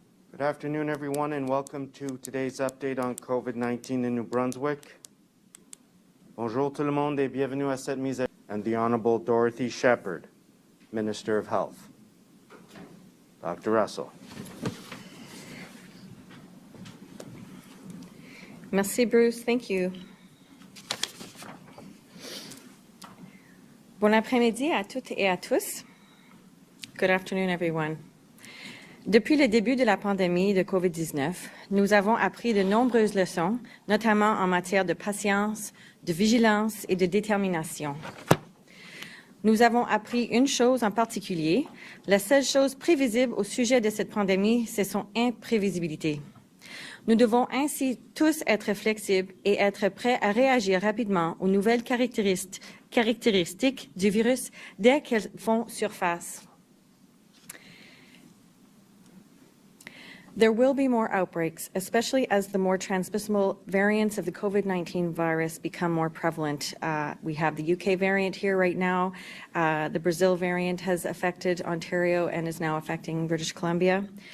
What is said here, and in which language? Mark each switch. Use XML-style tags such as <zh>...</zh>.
<en>Good afternoon, everyone, and welcome to today's update on COVID-19 in New Brunswick.</en> <fr>Bonjour tout le monde et bienvenue à cette mise à</fr> <en>and the Honorable Dorothy Shephard, Minister of Health. Dr. Russell.</en> <fr>Merci, Bruce.</fr> <en>Thank you.</en> <fr>Bon après-midi à toutes et à tous.</fr> <en>Good afternoon, everyone.</en> <fr>Depuis le début de la pandémie de COVID-19, nous avons appris de nombreuses leçons, notamment en matière de patience, de vigilance et de détermination. Nous avons appris une chose en particulier. La seule chose prévisible au sujet de cette pandémie, c'est son imprévisibilité. Nous devons ainsi tous être flexibles et être prêts à réagir rapidement aux nouvelles caractéristiques du virus dès qu'elles font surface.</fr> <en>There will be more outbreaks, especially as the more transmissible variants of the COVID-19 virus become more prevalent. We have the UK variant here right now. The Brazil variant has affected Ontario and is now affecting British Columbia.</en>